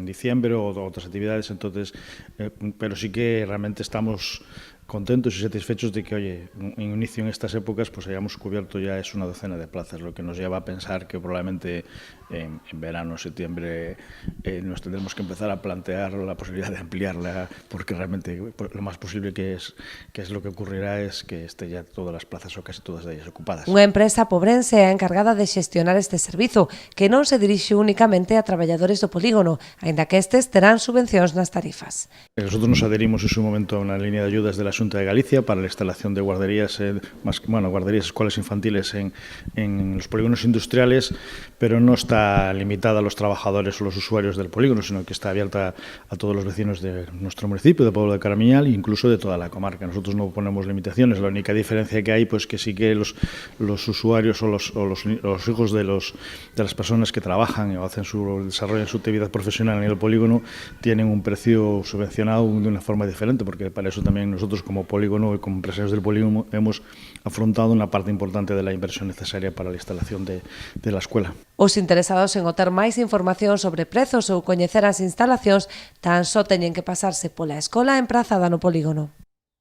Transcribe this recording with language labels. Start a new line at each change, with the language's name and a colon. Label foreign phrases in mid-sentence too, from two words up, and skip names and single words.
Spanish: diciembre o otras actividades, entonces, pero sí que realmente estamos contentos y satisfechos de que, oye, en inicio en estas épocas pues hayamos cubierto ya una docena de plazas, lo que nos lleva a pensar que probablemente en verano, septiembre, nos tendremos que empezar a plantear la posibilidad de ampliarla, porque realmente lo más posible que es lo que ocurrirá es que esté ya todas las plazas o casi todas de ellas ocupadas.
Galician: Unha empresa pobrense é a encargada de xestionar este servizo, que non se dirixe únicamente a traballadores do polígono, aínda que estes terán subvencións nas tarifas.
Spanish: Nosotros nos adherimos en su momento a una línea de ayudas de la Xunta de Galicia para la instalación de guarderías, escuelas infantiles en los polígonos industriales, pero no está limitada a los trabajadores o los usuarios del polígono, sino que está abierta a todos los vecinos de nuestro municipio, de Pueblo de Caramiñal e incluso de toda la comarca. Nosotros no ponemos limitaciones, la única diferencia que hay pues que sí que los usuarios o los hijos de las personas que trabajan o desarrollan su actividad profesional en el polígono tienen un precio subvencionado de una forma diferente, porque para eso también nosotros como polígono y como empresarios del polígono hemos afrontado una parte importante de la inversión necesaria para la instalación de la escuela.
Galician: Os interesados en obter máis información sobre prezos ou coñecer as instalacións tan só teñen que pasarse pola escola emprazada no polígono.